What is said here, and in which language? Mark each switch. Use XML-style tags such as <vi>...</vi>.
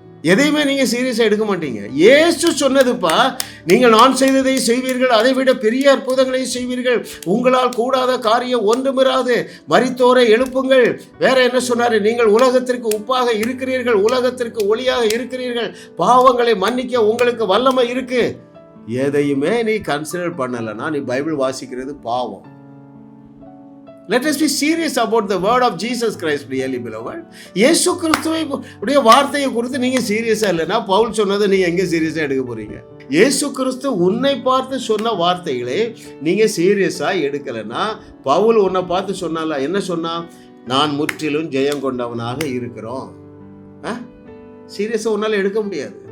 <ta>எதையுமே நீங்கள் சீரியஸாக எடுக்க மாட்டீங்க. இயேசு சொன்னதுப்பா, நீங்கள் நான் செய்ததை செய்வீர்கள், அதை விட பெரிய அற்புதங்களை செய்வீர்கள், உங்களால் கூடாத காரியம் ஒன்றுமிராது, மரித்தோரை எழுப்புங்கள். வேற என்ன சொன்னார்? நீங்கள் உலகத்திற்கு உப்பாக இருக்கிறீர்கள், உலகத்திற்கு ஒளியாக இருக்கிறீர்கள், பாவங்களை மன்னிக்க உங்களுக்கு வல்லமை இருக்கு. எதையுமே நீ கன்சிடர் பண்ணலைன்னா நீ பைபிள் வாசிக்கிறது பாவம்.</ta> <en>Let us be serious about the word of Jesus Christ, dearly beloved.</en> <ta>இயேசு கிறிஸ்துவை உடைய வார்த்தையை குறித்து நீங்க சீரியஸா இல்லைன்னா பவுல் சொன்னதை நீங்க எங்க சீரியஸா எடுக்க போறீங்க? இயேசு கிறிஸ்து உன்னை பார்த்து சொன்ன வார்த்தைகளை நீங்க சீரியஸா எடுக்கலைன்னா, பவுல் உன்னை பார்த்து சொன்னால என்ன சொன்னா? நான் முற்றிலும் ஜெயம் கொண்டவனாக இருக்கிறோம். சீரியஸா உன்னால எடுக்க முடியாது.</ta>